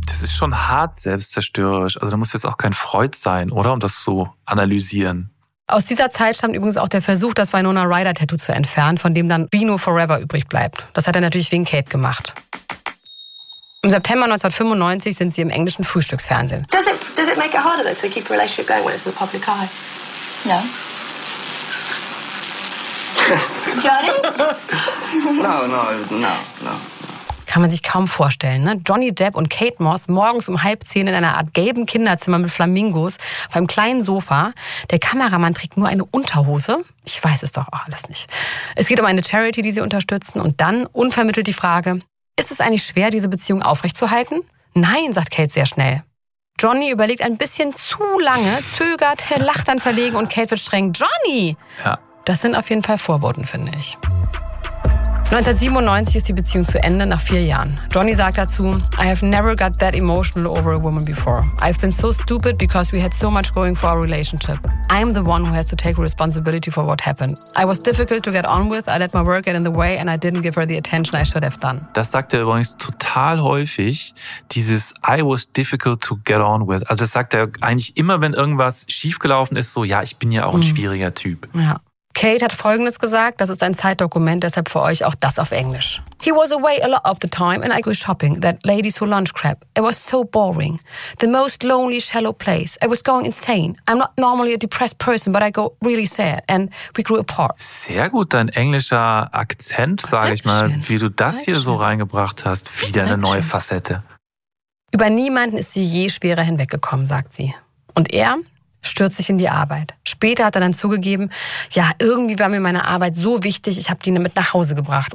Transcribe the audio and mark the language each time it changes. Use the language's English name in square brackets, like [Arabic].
[German] Das ist schon hart selbstzerstörerisch. Also da muss jetzt auch kein Freud sein, oder? Um das zu analysieren. Aus dieser Zeit stammt übrigens auch der Versuch, das Winona Ryder-Tattoo zu entfernen, von dem dann Bino Forever übrig bleibt. Das hat er natürlich wegen Kate gemacht. Im September 1995 sind sie im englischen Frühstücksfernsehen. [English] Does it make it harder to keep a relationship going when it's in the public eye? No. Johnny? No. [German] Kann man sich kaum vorstellen, ne? Johnny Depp und Kate Moss morgens um 9:30 in einer Art gelben Kinderzimmer mit Flamingos auf einem kleinen Sofa. Der Kameramann trägt nur eine Unterhose. Ich weiß es doch auch alles nicht. Es geht um eine Charity, die sie unterstützen. Und dann unvermittelt die Frage, ist es eigentlich schwer, diese Beziehung aufrechtzuerhalten? Nein, sagt Kate sehr schnell. Johnny überlegt ein bisschen zu lange, zögert, lacht dann verlegen und Kate wird streng. Johnny! Ja. Das sind auf jeden Fall Vorboten, finde ich. 1997 ist die Beziehung zu Ende, nach 4 Jahren. Johnny sagt dazu, [English] I have never got that emotional over a woman before. I've been so stupid because we had so much going for our relationship. I'm the one who has to take responsibility for what happened. I was difficult to get on with, I let my work get in the way and I didn't give her the attention I should have done. [German] Das sagt er übrigens total häufig, dieses [English] I was difficult to get on with. [German] Also das sagt er eigentlich immer, wenn irgendwas schiefgelaufen ist, so ja, ich bin ja auch ein schwieriger Typ. Ja. Kate hat Folgendes gesagt, das ist ein Zeitdokument, deshalb für euch auch das auf Englisch. [English] He was away a lot of the time and I go shopping, that ladies who lunch crap. It was so boring. The most lonely, shallow place. I was going insane. I'm not normally a depressed person, but I go really sad and we grew apart. [German] Sehr gut, dein englischer Akzent, sage ich mal, wie du das hier so reingebracht hast, wieder eine neue Facette. Über niemanden ist sie je schwerer hinweggekommen, sagt sie. Und er stürzt sich in die Arbeit. Später hat er dann zugegeben, ja, irgendwie war mir meine Arbeit so wichtig, ich habe die mit nach Hause gebracht.